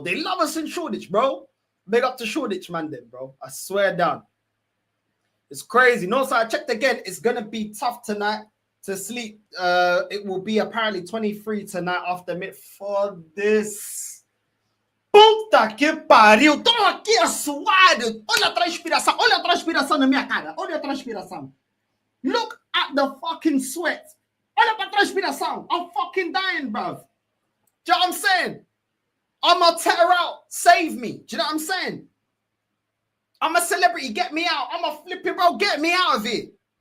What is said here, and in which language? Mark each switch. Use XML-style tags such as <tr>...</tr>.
<en>They love us in Shoreditch, bro. Big up to Shoreditch, man, then, bro. I swear down. It's crazy. No, so I checked again. It's gonna be tough tonight to sleep. It will be apparently 23 tonight after mid for this.</en> <pt>Puta que pariu. Tô aqui suado. Olha a transpiração na minha cara. Olha a transpiração.</pt> <en>Look at the fucking sweat.</en> <pt>Olha pra transpiração.</pt> <en>I'm fucking dying, bruv. Do you know what I'm saying? I'm Arteta out. Save me. Do you know what I'm saying? I'm a celebrity. Get me out. I'm a flipping bro. Get me out of it.</en>